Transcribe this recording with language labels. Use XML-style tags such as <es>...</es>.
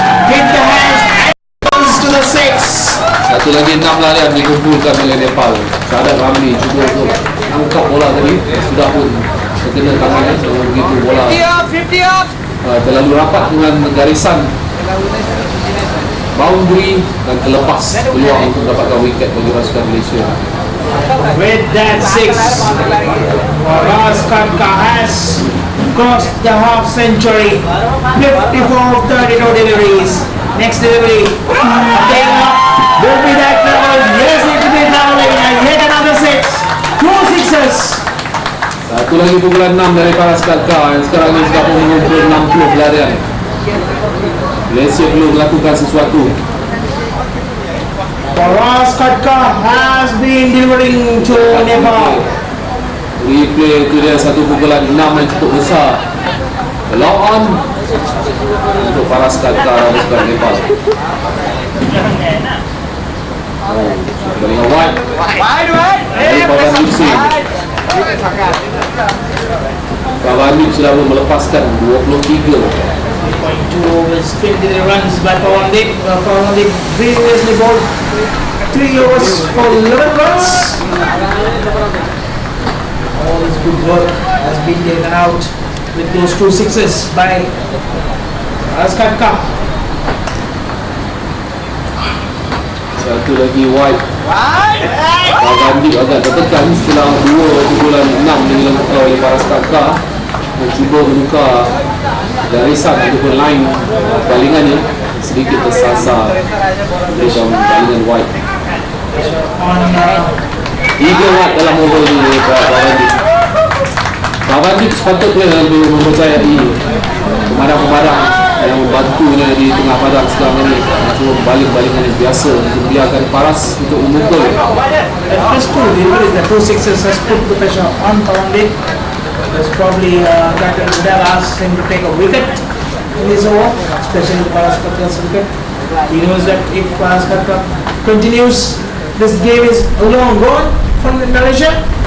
<en>Hit the hands and comes to the 6.</en> <ms>Satu lagi 6 larian dikumpulkan oleh Nepal. Sadar Ramli cuba untuk mengungkap bola tadi, sudah pun terkena tangannya. Begitu bola terlalu rapat dengan garisan boundary dan terlepas peluang untuk dapatkan wiket bagi pasukan Malaysia.</ms> <en>With that 6, Paras Katka has crossed the half century. 54 of 32 deliveries. Next delivery, taken up. Will be that level? Yes, it will be traveling and yet another 6. 2 sixes.</en> <ms>Satu lagi pukulan 6 dari Paras Katka yang sekarang ini sudah mengumpul 60 pelarian. Malaysia perlu melakukan sesuatu.</ms> <en>Paras Katka has been delivering to Nepal.</en> <ms>Replay itu dia satu pukulan 6 yang cukup besar. Long on untuk Paras Katka dan pasukan Nepal. Dengan wide dari Bilateral Singh. Kalau Pavandik sudah melepaskan 23.</ms> <en>3.2 overs, 23 runs by Pavandik. Pavandik previously bowled 3 overs for 11 runs. All his good work has been taken out with those 2 sixes by Askatka.</en> <ms>Satu lagi wide. Pavandik agak tertekan setelah 2 pukulan 6 yang dilakukan oleh Paras Kakak mencuba menukar garisan ataupun line balingannya, sedikit tersasar dengan balingan wide.</ms> <en>On</en> <ms>3 wide dalam over ini Pavandik. Pavandik sepatutnya lebih mempercayai pemadam-pemadam yang membantunya di tengah padang sekarang ini untuk baling-balingan yang biasa, untuk biarkan Paras untuk memukul.</ms> <en>the first 2 deliveries, the 2 sixes has put the pressure on Pavandik. There's probably Captain Vidal asked him to take a wicket in this over, especially Paras Katka's wicket. He knows that if Paras Katka continues, this game is long gone from Malaysia.</en>